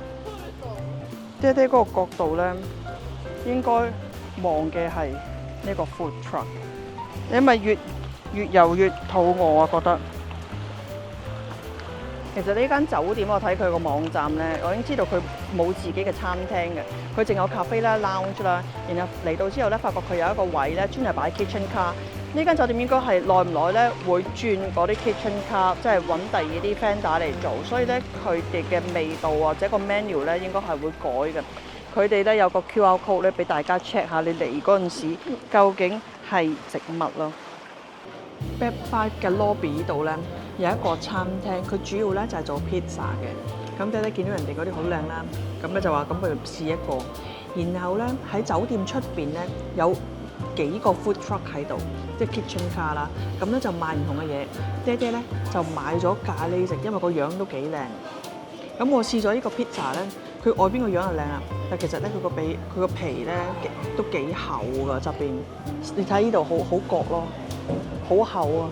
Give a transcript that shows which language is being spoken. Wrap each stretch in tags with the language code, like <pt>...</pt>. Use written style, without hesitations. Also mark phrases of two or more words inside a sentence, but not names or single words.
<yue>爹爹嗰個角度咧，應該望嘅係呢個</yue> <en>food truck。</en> <yue>你咪越遊越肚餓啊！覺得其實呢間酒店我睇佢個網站咧，我已經知道佢冇自己嘅餐廳嘅，佢淨有咖啡啦、lounge 啦。然後嚟到之後咧，發覺佢有一個位咧，專係擺</yue> <en>kitchen car。</en> <yue>呢間酒店應該係耐唔耐咧會轉嗰啲</yue> <en>kitchen car，</en> <yue>即係揾第二啲 vendor 嚟做。所以咧，佢哋嘅味道或者個 menu 咧應該係會改嘅。佢哋咧有個</yue> <en>QR code</en> <yue>咧俾大家 check 下你嚟嗰陣時究竟係食乜咯。Bed 5嘅 lobby 呢度咧有一個餐廳，佢主要咧就係做 pizza 嘅。咁爹哋見到人哋嗰啲好靚啦，咁咧就話咁不如試一個。然後咧喺酒店出邊咧有幾個</yue> <en>food truck</en> <yue>喺度，即係</yue> <en>kitchen car</en> <yue>啦。咁咧就賣唔同嘅嘢。爹哋咧就買咗咖喱食，因為個樣都幾靚。咁我試咗呢個 pizza 咧，佢外邊個樣就靚啊，但其實咧佢個皮咧都幾厚㗎側邊。你睇呢度好角咯。好厚啊！</yue>